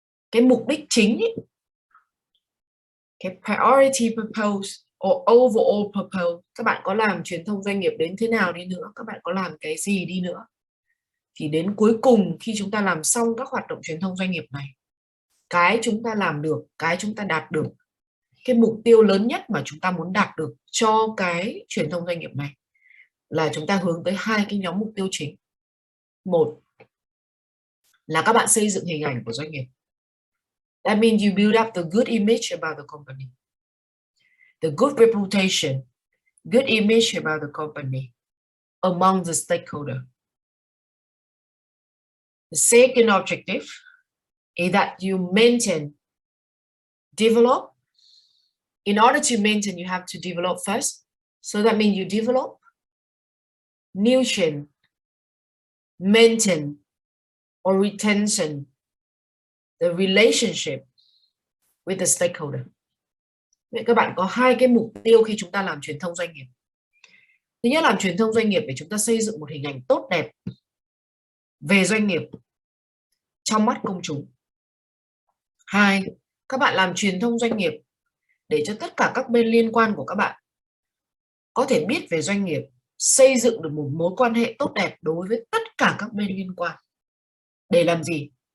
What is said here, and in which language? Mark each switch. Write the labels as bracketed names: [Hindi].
[Vietnamese] Cái mục đích chính ấy, cái [English] priority purpose or overall purpose, [Vietnamese] các bạn có làm truyền thông doanh nghiệp đến thế nào đi nữa, các bạn có làm cái gì đi nữa, thì đến cuối cùng khi chúng ta làm xong các hoạt động truyền thông doanh nghiệp này, cái chúng ta làm được, cái chúng ta đạt được, cái mục tiêu lớn nhất mà chúng ta muốn đạt được cho cái truyền thông doanh nghiệp này là chúng ta hướng tới hai cái nhóm mục tiêu chính. Một là các bạn xây dựng hình ảnh của doanh nghiệp. [English] That means you build up the good image about the company, the good reputation, good image about the company among the stakeholder. The second objective is that you maintain, develop. In order to maintain, you have to develop first. So that means you develop, nurture, maintain, or retention the relationship with the stakeholder. [Vietnamese] Vậy các bạn có hai cái mục tiêu khi chúng ta làm truyền thông doanh nghiệp. Thứ nhất, làm truyền thông doanh nghiệp để chúng ta xây dựng một hình ảnh tốt đẹp về doanh nghiệp trong mắt công chúng. Hai, các bạn làm truyền thông doanh nghiệp để cho tất cả các bên liên quan của các bạn có thể biết về doanh nghiệp, xây dựng được một mối quan hệ tốt đẹp đối với tất cả các bên liên quan. Để làm gì?